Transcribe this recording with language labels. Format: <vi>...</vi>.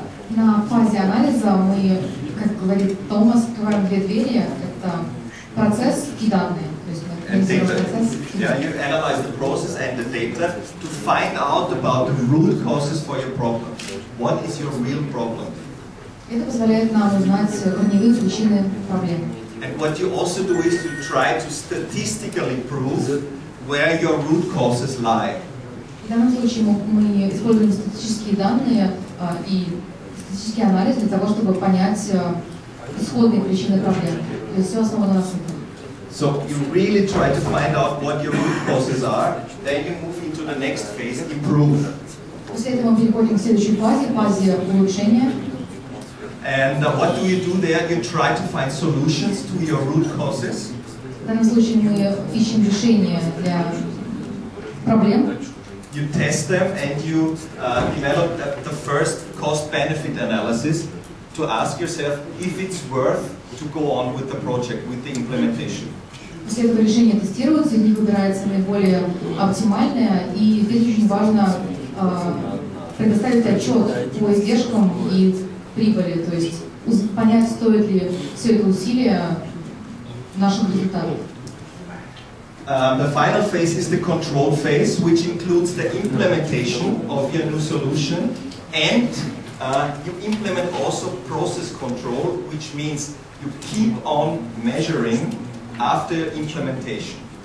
<ru>На фазе анализа мы, как говорит Томас, открываем две двери. Это процесс и данные.</ru> <en>And data. Yeah, you analyze the process and the data to find out about the root causes for your problem. What is your real problem?</en> <ru>Это позволяет нам узнать корневые причины проблем.</ru> <en>And what you also do is to try to statistically prove where your root causes lie.</en> <ru>В данном случае мы используем статистические данные и статистический анализ для того, чтобы понять исходные причины проблем. То есть все основано на цифрах.</ru> <en>So you really try to find out what your root causes are, then you move into the next phase, improve.</en> <ru>После этого мы переходим к следующей фазе улучшения.</ru> <en>And what do you do there? You try to find solutions to your root causes.</en> <ru>В данном случае мы ищем решения для проблем.</ru> <en>You test them and you develop the first cost-benefit analysis to ask yourself if it's worth to go on with the project, with the implementation.</en> <ru>После этого решения тестируются, из них выбирается наиболее оптимальное, и здесь очень важно предоставить отчет по издержкам и прибыли, то есть понять, стоит ли все это усилие наших результатов.</ru> <en>The final phase is the control phase, which includes the implementation of your new solution, and you implement also process control, which means you keep on measuring after implementation.</en>